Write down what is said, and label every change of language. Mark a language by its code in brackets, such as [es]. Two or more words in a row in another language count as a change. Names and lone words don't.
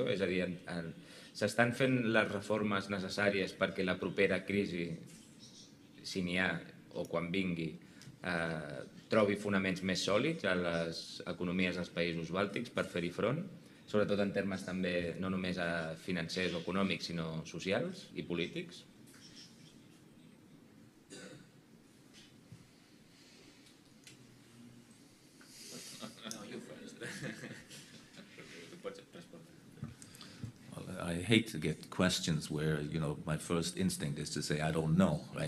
[ca] És a dir, s'estan fent les reformes necessàries perquè la propera crisi, si n'hi ha o quan vingui, trobi fonaments més sòlids a les economies dels països bàltics per fer-hi front, sobretot en termes també no només financers o econòmics, sinó socials i polítics? [en] Well, I hate to get questions where, you know, my first instinct is to say, I don't know, right?